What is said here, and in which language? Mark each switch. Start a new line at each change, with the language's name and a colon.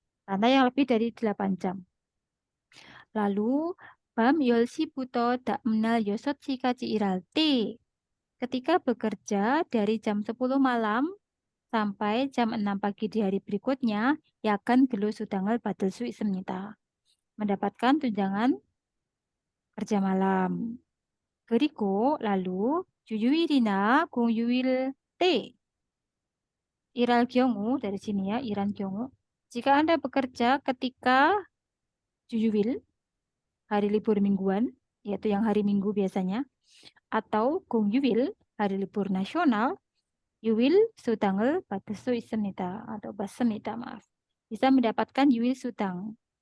Indonesian: Karena yang lebih dari 8 jam. Lalu
Korean: 밤 10시부터 다음날 6시까지 일할 때
Indonesian: ketika bekerja dari jam 10 malam sampai jam 6 pagi di hari berikutnya, yakan gelu sudangel
Korean: 받을 수 있습니다.
Indonesian: Mendapatkan tunjangan kerja malam.
Korean: 그리고 lalu 주휴일이나 공휴일 때 일할 경우
Indonesian: dari sini ya,
Korean: 일한 경우.
Indonesian: Jika Anda bekerja ketika 주휴일, hari libur mingguan, yaitu yang hari Minggu biasanya, atau 공휴일, hari libur nasional,
Korean: 유일 수당을 받을 수 있습니다.
Indonesian: atau 받습니다, maaf. Bisa mendapatkan yuil sudang.